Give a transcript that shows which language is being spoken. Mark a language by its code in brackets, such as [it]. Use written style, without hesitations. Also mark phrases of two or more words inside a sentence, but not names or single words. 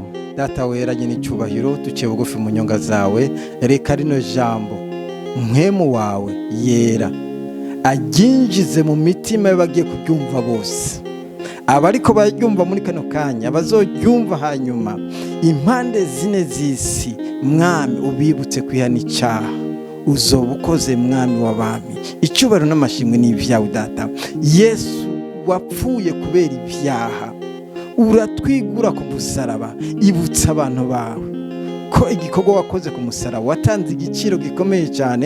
[rn] Data wera nyine icyubahiro, duciye bugufi mu nyonga zawe, reka rino jambo mpwemu wawe yera aginjize mu mitima y'abagiye kubyumva bose, abariko baryumva muri kano kanya, abazoryumva hanyuma, impande zine z'isi. Mwami, ubibutse kwihana icyaha, uzoba ukoze mwami w'abami. Icyubahiro n'amashimwe ni ibyawe Data. Yesu wapfuye kubera ibyaha, uratwigura ku musaraba. Ibutsa abantu bawe ko igikorwa wakoze ku musaraba watanze igiciro gikomeye cyane.